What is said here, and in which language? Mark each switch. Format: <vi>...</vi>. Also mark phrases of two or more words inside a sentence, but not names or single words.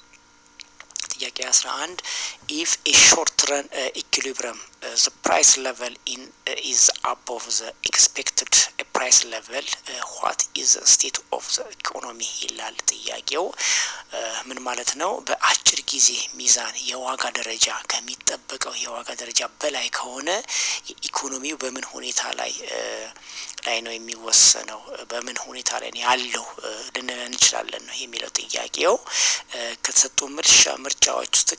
<en>if a short run equilibrium the price level is above the expected price level what is the state of the economy</en> <am>ይላል ጥያቄው። ምን ማለት ነው? በአጭር ጊዜ ሚዛን የዋጋ ደረጃ ከሚጠበቀው የዋጋ ደረጃ በላይ ከሆነ የኢኮኖሚው በምን ሁኔታ ላይ ነው የሚወሰነው? በምን ሁኔታ ላይ ያለው ልንል እንችላለን ነው የሚለው ጥያቄው። ከተሰጡ ምርጫዎች ውስጥ</am>